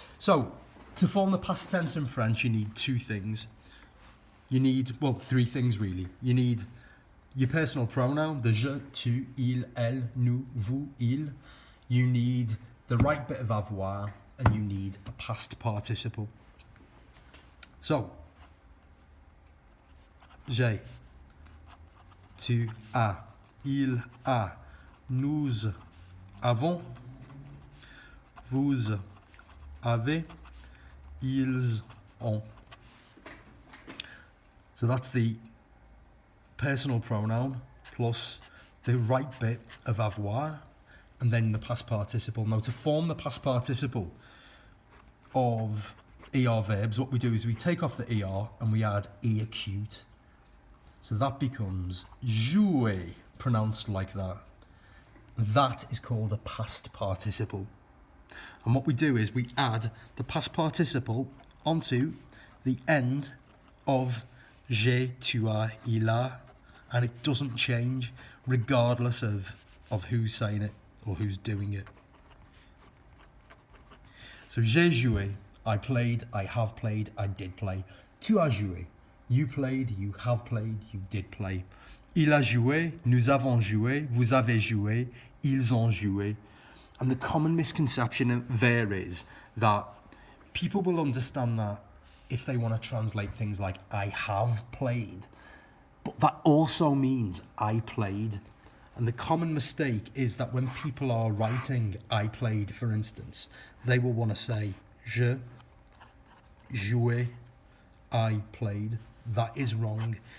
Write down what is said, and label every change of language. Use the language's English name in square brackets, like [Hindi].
[English] So, to form the past tense in French, you need two things. You need, well, three things really. You need your personal pronoun, the [French] je, tu, il, elle, nous, vous, il. [English] You need the right bit of avoir, and you need a past participle. [French] So, j'ai, tu as, il a, nous avons, vous avez, ils ont. [English] So that's the personal pronoun plus the right bit of avoir and then the past participle. Now, to form the past participle of ER verbs, what we do is we take off the ER and we add E acute. So that becomes jouer, pronounced like that. That is called a past participle. And what we do is we add the past participle onto the end of [French] j'ai, tu as, il a, [English] and it doesn't change regardless of who's saying it or who's doing it. So [French] j'ai joué, [English] I played, I have played, I did play. [French] Tu as joué, [English] you played, you have played, you did play. [French] Il a joué, nous avons joué, vous avez joué, ils ont joué. [English] And the common misconception there is that people will understand that if they want to translate things like I have played, but that also means I played. And the common mistake is that when people are writing I played, for instance, they will want to say [French] je jouais, [English] I played. That is wrong.